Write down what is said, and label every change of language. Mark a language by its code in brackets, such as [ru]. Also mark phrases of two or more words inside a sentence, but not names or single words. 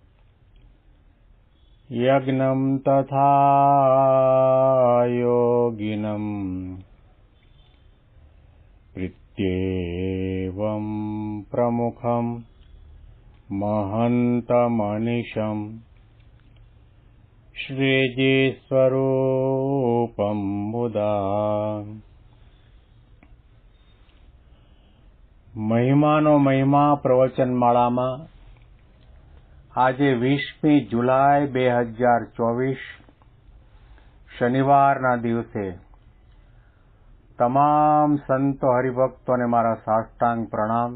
[sa] यज्ञं तथा योगिनं प्रीत्येवं प्रमुखं महन्तमनिशं श्रीजीस्वरूपं मुदा [gu] મહિમાનો મહિમા પ્રવચનમાળામાં આજે 20મી જુલાઈ 2024 શનિવારના દિવસે તમામ સંતો હરિભક્તોને મારા સાષ્ટાંગ પ્રણામ.